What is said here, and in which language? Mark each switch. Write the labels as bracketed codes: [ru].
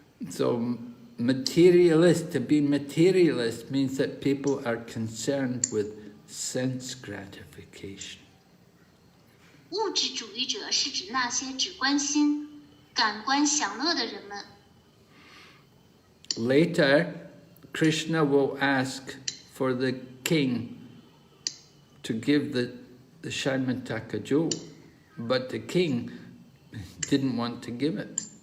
[en] So to be materialist means that people are concerned with sense gratification. [zh] 物质主义者是指那些只关心感官享乐的人们。 [en] Later, Krishna will ask for the king to give the Syamantaka jewel, but the king didn't want to give it.